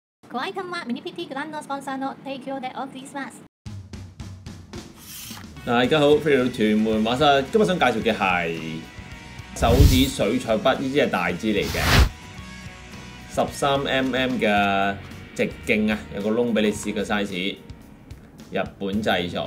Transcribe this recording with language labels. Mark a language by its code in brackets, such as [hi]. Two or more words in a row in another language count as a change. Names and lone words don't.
[ja] ご愛看はミニ PT グランドスポンサーの提供でお送りします。 [yue] 大家好，飛嚟到屯門馬室，今日想介紹嘅係手指水彩筆，呢支係大支嚟嘅，13mm 嘅直徑啊，有個窿俾你試個 size， 日本製造。